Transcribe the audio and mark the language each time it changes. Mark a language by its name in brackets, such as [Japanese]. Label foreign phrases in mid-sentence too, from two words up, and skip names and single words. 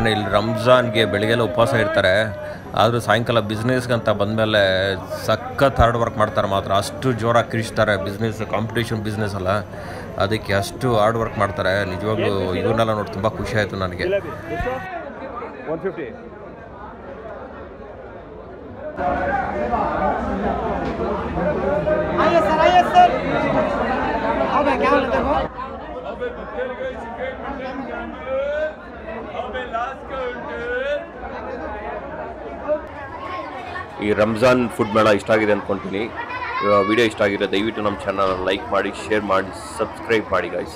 [Kannada] ಇಲ್ಲಿ ರಂಜಾನ್ಗೆ ಬೆಳಗ್ಗೆಲ್ಲ ಉಪವಾಸ ಇರ್ತಾರೆ, ಆದರೂ ಸಾಯಂಕಾಲ ಬಿಸ್ನೆಸ್ಗಂತ ಬಂದಮೇಲೆ ಸಖತ್ [English] hard work [Kannada] ಮಾಡ್ತಾರೆ. ಮಾತ್ರ ಅಷ್ಟು ಜೋರಾಗಿ ಕಿರಿಸ್ತಾರೆ. [English] business competition business [Kannada] ಅಲ್ಲ, ಅದಕ್ಕೆ ಅಷ್ಟು [English] hard work [Kannada] ಮಾಡ್ತಾರೆ. ನಿಜವಾಗ್ಲೂ ಇವನ್ನೆಲ್ಲ ನೋಡಿ ತುಂಬ ಖುಷಿ ಆಯಿತು ನನಗೆ. 150. [Hindi] आइए सर। अब क्या लगता है? [Kannada] ಈ ರಂಜಾನ್ ಫುಡ್ ಮೇಳ ಇಷ್ಟ ಆಗಿದೆ ಅಂದ್ಕೊಳ್ತೀನಿ. ವಿಡಿಯೋ ಇಷ್ಟ ಆಗಿದೆ ದಯವಿಟ್ಟು ನಮ್ಮ ಚಾನಲ್ ಲೈಕ್ ಮಾಡಿ, ಶೇರ್ ಮಾಡಿ, ಸಬ್ಸ್ಕ್ರೈಬ್ ಮಾಡಿ ಗೈಸ್.